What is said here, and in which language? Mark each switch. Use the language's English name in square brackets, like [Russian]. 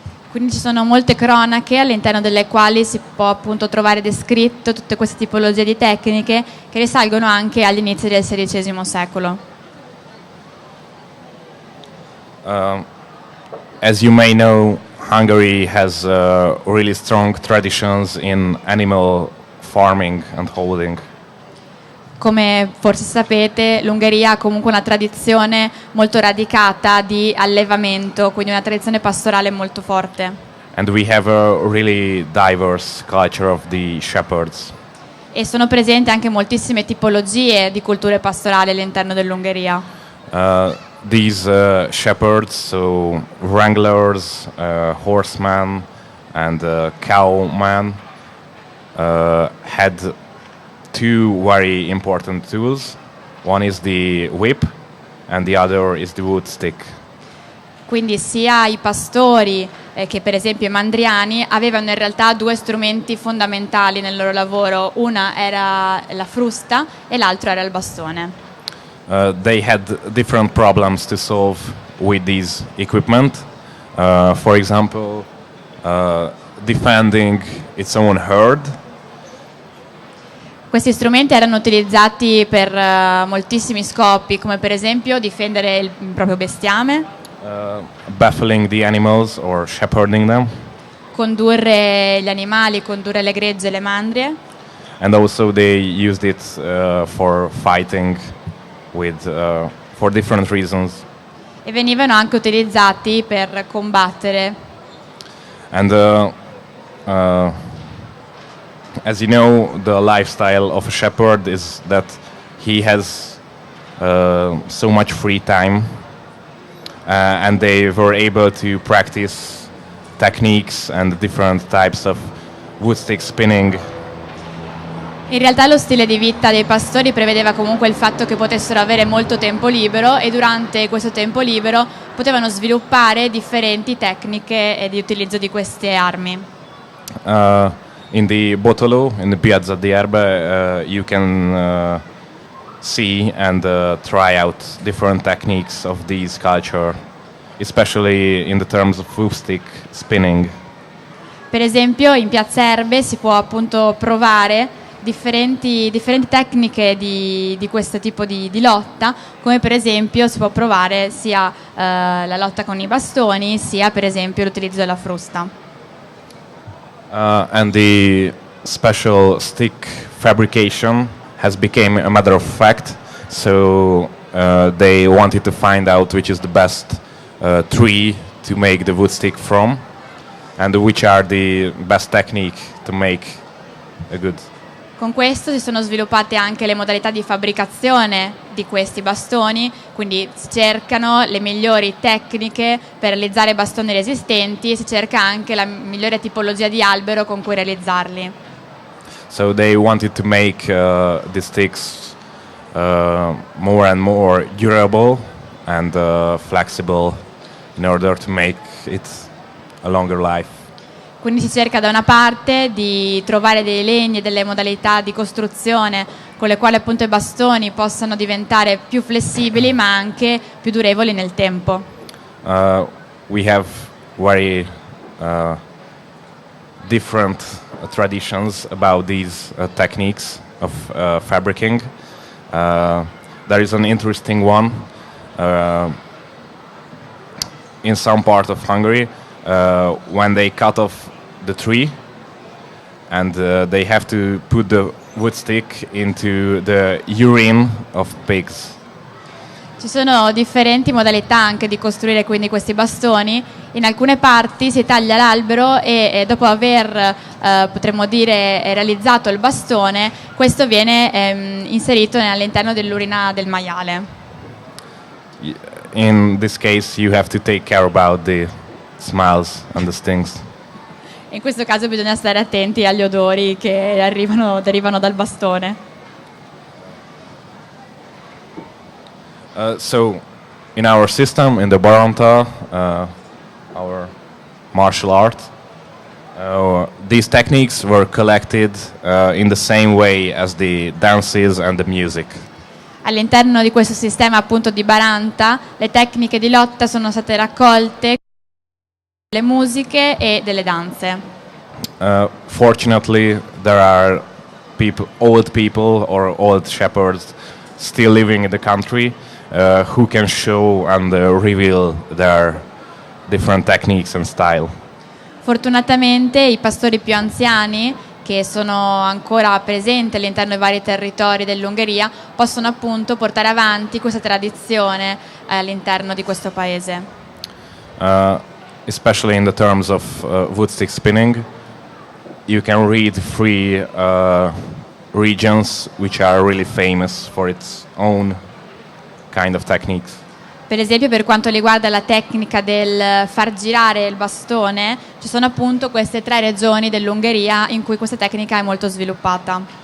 [Italian] Quindi ci sono molte cronache all'interno delle quali si può appunto trovare descritto tutte queste tipologie di tecniche che risalgono anche agli inizi del XVI secolo. [English] As you may know, Hungary has really strong traditions in animal farming and holding. [Italian] Come forse sapete, l'Ungheria ha comunque una tradizione molto radicata di allevamento, quindi una tradizione pastorale molto forte. [English] And we have a really diverse culture of the shepherds. [Italian] E sono presenti anche moltissime tipologie di culture pastorali all'interno dell'Ungheria. [English] These shepherds, so wranglers, horsemen and cowmen, had two very important tools. One is the whip and the other is the wood stick. [Italian] Quindi sia i pastori che per esempio i mandriani avevano in realtà due strumenti fondamentali nel loro lavoro. Una era la frusta e l'altro era il bastone. [English] They had different problems to solve with these equipment. For example, defending its own herd. [Italian] Questi strumenti erano utilizzati per moltissimi scopi, come per esempio difendere il proprio bestiame, [English] Baffling the animals or shepherding them, [Italian] condurre gli animali, condurre le gregge e le mandrie, [English] and also they used it for fighting with for different reasons. [Italian] e venivano anche utilizzati per combattere. [English] And as you know, the lifestyle of a shepherd is that he has so much free time, and they were able to practice techniques and different types of wood stick spinning. [Italian] In realtà lo stile di vita dei pastori prevedeva comunque il fatto che potessero avere molto tempo libero e durante questo tempo libero potevano sviluppare differenti tecniche di utilizzo di queste armi. [English] In the Botolo, in the Piazza di Erbe, you can see and try out different techniques of these culture, especially in the terms of wood stick spinning. [Italian] Per esempio in Piazza Erbe si può appunto provare differenti tecniche di questo tipo di lotta, come per esempio si può provare sia la lotta con i bastoni, sia per esempio l'utilizzo della frusta. [English] And the special stick fabrication has become a matter of fact, so they wanted to find out which is the best tree to make the wood stick from, and which are the best technique to make a good. [Italian] Con questo si sono sviluppate anche le modalità di fabbricazione di questi bastoni, quindi si cercano le migliori tecniche per realizzare bastoni resistenti e si cerca anche la migliore tipologia di albero con cui realizzarli. [English] So they wanted to make the sticks more and more durable and flexible in order to make it a longer life. [Italian] Quindi si cerca da una parte di trovare dei legni e delle modalità di costruzione con le quali appunto i bastoni possano diventare più flessibili ma anche più durevoli nel tempo. [English] We have very different traditions about these techniques of fabricating. There is an interesting one in some part of Hungary. When they cut off the tree and they have to put the wood stick into the urine of pigs. [Italian] Ci sono differenti modalità anche di costruire quindi questi bastoni. In alcune parti si taglia l'albero e dopo aver potremmo dire realizzato il bastone, questo viene inserito all'interno dell'urina del maiale. [English] In this case you have to take care about the smells and the stings. [Italian] In questo caso bisogna stare attenti agli odori che derivano dal bastone. [English] So in our system, in the Baranta, our martial art, these techniques were collected in the same way as the dances and the music. [Italian] All'interno di questo sistema appunto di Baranta, le tecniche di lotta sono state raccolte delle musiche e delle danze. [English] Fortunately, there are old people or old shepherds still living in the country who can show and reveal their different techniques and style. [Italian] Fortunatamente i pastori più anziani che sono ancora presenti all'interno dei vari territori dell'Ungheria possono appunto portare avanti questa tradizione all'interno di questo paese. [English] Especially in the terms of wood stick spinning, you can read three regions which are really famous for its own kind of techniques. [Italian] Per esempio, per quanto riguarda la tecnica del far girare il bastone, ci sono appunto queste 3 regioni dell'Ungheria in cui questa tecnica è molto sviluppata.